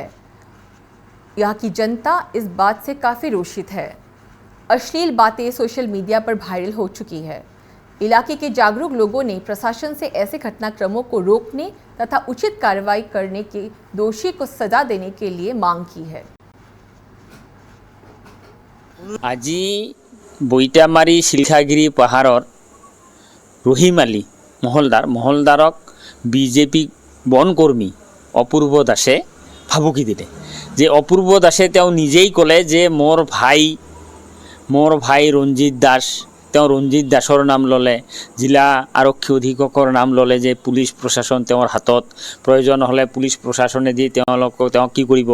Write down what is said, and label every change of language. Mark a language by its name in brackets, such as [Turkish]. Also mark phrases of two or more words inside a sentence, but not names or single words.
[Hindi] यहाँ की जनता इस बात से काफ़ी रोषित है। अश्लील बातें सोशल मीडिया पर वायरल हो चुकी है। इलाके के जागरूक लोगों ने प्रशासन से ऐसे घटनाक्रमों को रोकने तथा उचित कार्रवाई करने के दोषी को सजा देने के लिए मांग की है। [Assamese] আজি বৈটামাৰী শিলখাগিৰি পাহাৰৰ ৰহিম আলী মহলদাৰক বিজেপি বনকৰ্মী অপূৰ্ব দাসে ভাবুকি দিলে। যে অপূৰ্ব দাসে তেওঁ নিজেই ক'লে যে মোৰ ভাই ৰঞ্জিত দাস, তেওঁ ৰঞ্জিত দাসৰ নাম ল'লে, জিলা আৰক্ষী অধীক্ষকৰ নাম ল'লে যে পুলিচ প্ৰশাসন তেওঁৰ হাতত, প্ৰয়োজন হ'লে পুলিচ প্ৰশাসনে দি তেওঁ কি কৰিব।